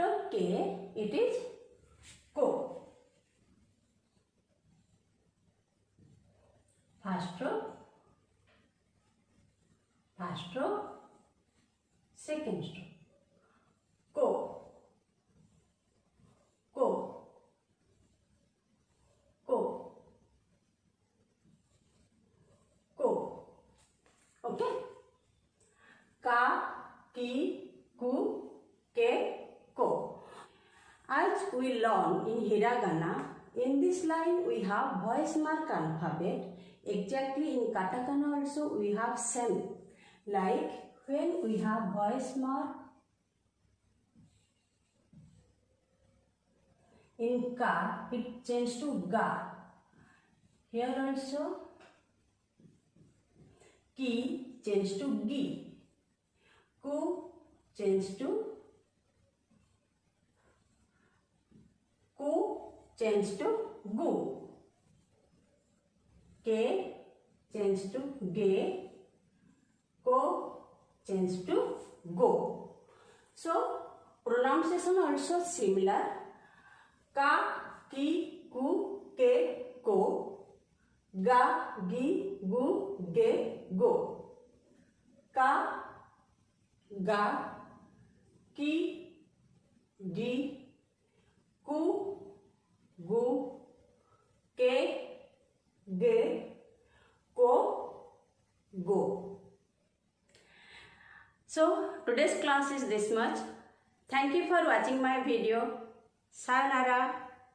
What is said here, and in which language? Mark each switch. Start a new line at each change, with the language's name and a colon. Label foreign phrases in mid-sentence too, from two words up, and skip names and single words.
English: K, it is ko. First stroke, second stroke.
Japanese: Ko, ko, ko, ko. Okay. Ka, ki, ku, ke, ko.
English: As we learn in hiragana, in this line we have voice mark alphabet. Exactly in katakana also we have same. Like when we have voice mark in ka, it changes to ga. Here also ki changes to gi. Ku changes to ku changes to gu. Ke changes to ge. Ko changes to go. So pronunciation also similar.
Japanese: Ka, ki, ku, ke, ko. Ga, gi, gu, ge, go. Ka, ga, ki, gi, ku, gu, ke, ge, ko, go.
English: So today's class is this much. Thank you for watching my video.
Japanese: Sayonara.